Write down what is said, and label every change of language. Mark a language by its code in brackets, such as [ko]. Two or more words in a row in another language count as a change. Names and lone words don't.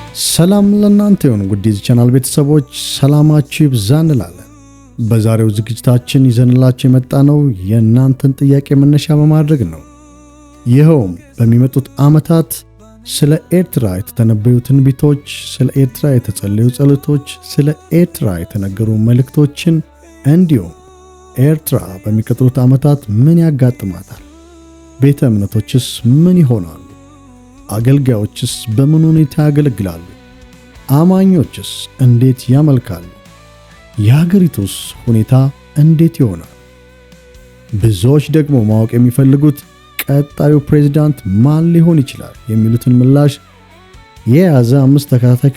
[am] ሰላም ለእናንተ ይሁን ውድ ቻናል ቤተሰቦች ሰላማችሁ ይብዛ እንላለን። በዛሬው ዝግጅታችን ይዘንላችሁ የመጣነው የእናንተን ጥያቄ መነሻ በማድረግ ነው። ይኸውም በሚመጡት ዓመታት ስለ ኤርትራ የተተነበዩ ትንቢቶች፣ ስለ ኤርትራ የተጸለዩ ጸሎቶች፣ ስለ ኤርትራ የተነገሩ መልእክቶችን እንዲሁም ኤርትራ በሚቀጥሉት ዓመታት ምን ያጋጥማታል፣ ቤተ እምነቶችስ ምን ይሆናሉ፣ አገልጋዮችስ በምን ሁኔታ ያገለግላሉ፣ አማኞችስ እንዴት ያመልካሉ፣ የሀገሪቱስ ሁኔታ እንዴት ይሆናል፣ ብዙዎች ደግሞ ማወቅ የሚፈልጉት ቀጣዩ ፕሬዝዳንት ማን ሊሆን ይችላል የሚሉትን ምላሽ የያዘ 5 ተከታታይ